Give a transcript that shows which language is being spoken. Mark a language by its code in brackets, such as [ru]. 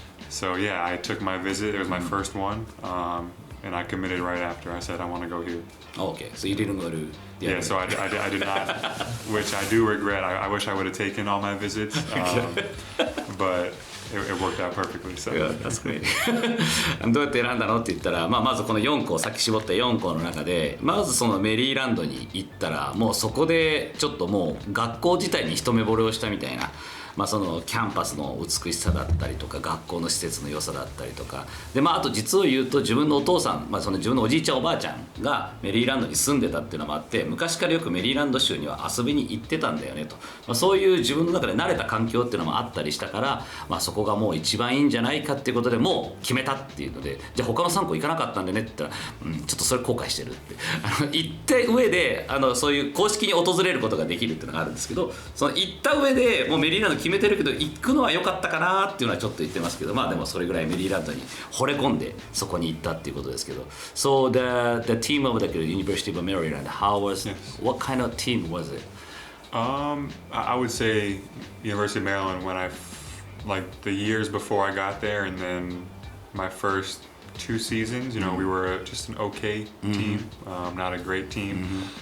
[en] So yeah, I took my visit. It was my first one, and I committed right after. I said I want to go here. Okay, so you didn't go to the Yeah, so I did not, which I do regret. I wish I would have taken all my visits, but it worked out perfectly. So. Yeah, that's great. [ja] どうやって選んだのって言ったら、まずこの4校、さっき絞った4校の中で、まずそのメリーランドに行ったら、もうそこでちょっともう学校自体に一目惚れをしたみたいな。そのキャンパスの美しさだったりとか学校の施設の良さだったりとかで、あと実を言うと自分のお父さん、その自分のおじいちゃんおばあちゃんがメリーランドに住んでたっていうのもあって、昔からよくメリーランド州には遊びに行ってたんだよねと、そういう自分の中で慣れた環境っていうのもあったりしたから、そこがもう一番いいんじゃないかっていうことでもう決めたっていうので、じゃあ他の3校行かなかったんでねって言ったら、ちょっとそれ後悔してるって言った上でそういう公式に訪れることができるっていうのがあるんですけど、その行った上でもうメリーランド決めてるけど行くのは良かったかなっていうのはちょっと言ってますけど、でもそれぐらいメリーランドに惚れ込んでそこに行ったっていうことですけど。 [en] So the team of the University of Maryland, what kind of team was it? I would say University of Maryland when like the years before I got there, and then my first 2 seasons, you know, we were just an okay team, not a great team.